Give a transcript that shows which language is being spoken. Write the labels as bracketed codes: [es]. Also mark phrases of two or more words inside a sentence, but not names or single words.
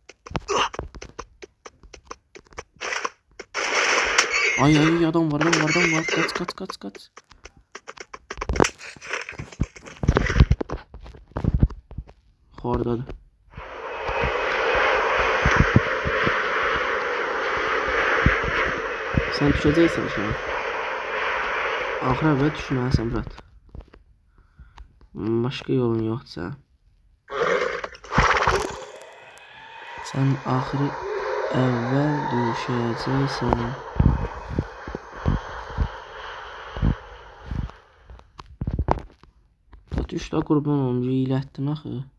[az] Ay adam var. [tr] Kaç. Oradadır. Sen düşeceksin şu an. [az] Axıra və düşməlisən brat. Başqa yolun yoxsa. Sen axırı əvvəl düşəcəksən. Düş də qurban olum, iyilətdin axı.